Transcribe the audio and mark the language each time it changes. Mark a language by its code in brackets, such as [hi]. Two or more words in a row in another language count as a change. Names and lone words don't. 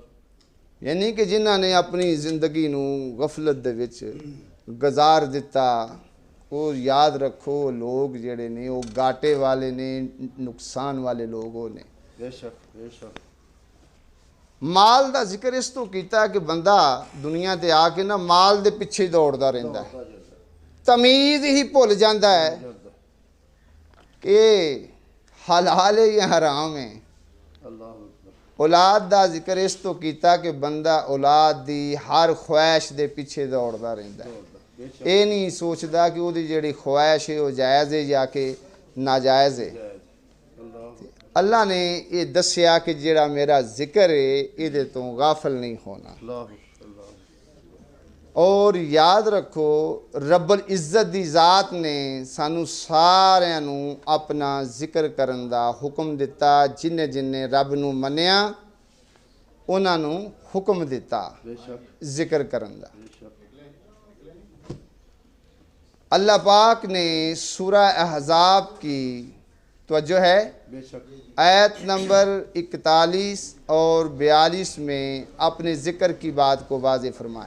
[pa] یعنی کہ جنہاں نے اپنی زندگی نو غفلت دے وچ گزار دیتا، وہ یاد رکھو لوگ جڑے نے وہ گاٹے والے نے، نقصان والے لوگ وہ نے۔ بے شک بے شک مال دا ذکر اس تو کیتا کہ بندہ دنیا تے آ کے نا مال دے پیچھے دوڑدا رہندا ہے، تمیز ہی بھول جاندا ہے کہ حلال ہے یا حرام ہے۔ [ar] اللہ اکبر [pa] اولاد دا ذکر اس تو کیتا کہ بندہ اولاد دی ہر خواہش دے پیچھے دوڑدا رہندا ہے، بے شک اے نہیں سوچدا کہ وہ دی جڑی خواہش ہے وہ جائز ہے یا کہ ناجائز ہے۔ اللہ اللہ نے یہ دسیا کہ جڑا میرا ذکر ہے یہ دے تو غافل نہیں ہونا۔ اللہ اور یاد رکھو رب العزت دی ذات نے سانو ساریاں نو اپنا ذکر کرن دا حکم دیتا، جن جن رب نو منیا انہاں نو حکم دیتا بے شک ذکر کرن دا۔ بے شک [ur] اللہ پاک نے سورہ احزاب کی توجہ ہے بے شک آیت نمبر 41 اور 42 میں اپنے ذکر کی بات کو واضح فرمایا۔